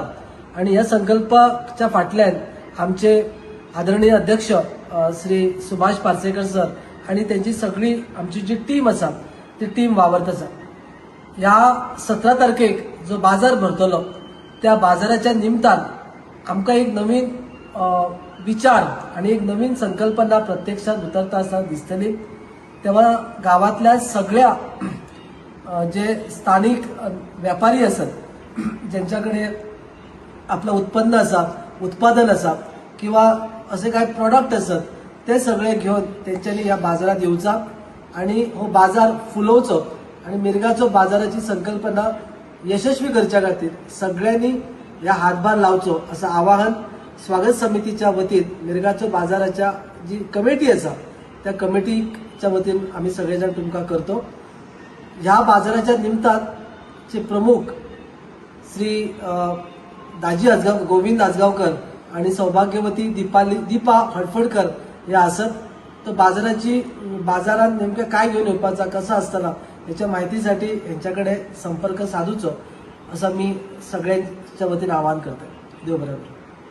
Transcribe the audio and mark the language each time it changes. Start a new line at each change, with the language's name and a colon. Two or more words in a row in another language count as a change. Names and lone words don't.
Konkani: आणि ह्या संकल्पाच्या फाटल्यान आमचे आदरणीय अध्यक्ष श्री सुभाष पार्सेकर सर आणि त्यांची सगळी आमची जी टीम आसा ती टीम वावरत आसा. ह्या 17 तारखेक जो बाजार भरतलो त्या बाजाराच्या निमतान आमकां एक नवीन विचार आणि एक नवीन संकल्पना प्रत्यक्षात उतरता आसा दिसतली. तेव्हा गावातल्या सगळ्या जे स्थानिक व्यापारी असत ज्यांच्याकडे आपलं उत्पादन आसा किंवा असे काही प्रॉडक्ट असत ते सगळे घेऊन त्यांच्यानी या बाजारात येवचा आणि हो बाजार फुलोवचो आणि मिरगाचो बाजाराची संकल्पना यशस्वी करच्या खातीर सगळ्यांनी या हातभार लावचो असं आवाहन स्वागत समितीच्या वतीन मिरगाचो बाजाराच्या जी कमिटी आसा त्या कमिटीच्या वतीन आम्ही सगळेजण तुमकां करतो. ह्या बाजाराच्या निमतान प्रमुख श्री दाजी गोविंद आजगावकर आणि सौभाग्यवती दीपा हडफडकर हे असत. तर बाजारात नेमकं काय घेऊन येवपाचा कसा असताना याच्या माहितीसाठी यांच्याकडे संपर्क साधूचो असं मी सगळ्यांच्या वतीने आवाहन करतो. देव बरोबर.